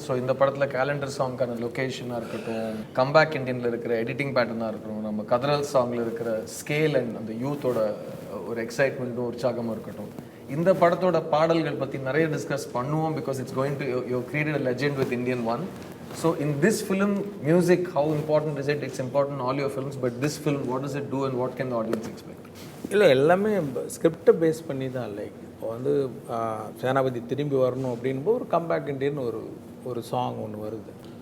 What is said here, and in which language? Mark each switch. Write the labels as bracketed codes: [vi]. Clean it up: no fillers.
[ta] So இந்த படத்தில் calendar சாங்கான லொக்கேஷனாக இருக்கட்டும், கம்பேக் இண்டியனில் இருக்கிற எடிட்டிங் பேட்டர்னாக இருக்கட்டும், நம்ம கதரல் சாங்கில் இருக்கிற ஸ்கேல் அண்ட் அந்த யூத்தோட ஒரு எக்ஸைட்மெண்ட்டும் உற்சாகமாக இருக்கட்டும், இந்த படத்தோட பாடல்கள் பற்றி நிறைய டிஸ்கஸ் பண்ணுவோம். [en] Because it's going to you created a legend with Indian 1. So in this film, music, how important is it? It's important in all your films, but this film, what does it do and what can the audience expect? [ta] இல்லை எல்லாமே ஸ்கிரிப்டை base பண்ணி தான். Like இப்போ வந்து சேனாபதி திரும்பி வரணும் அப்படின்போது ஒரு கம்பேக் இண்டியன் ஒரு சாங் ஒன்று வருது.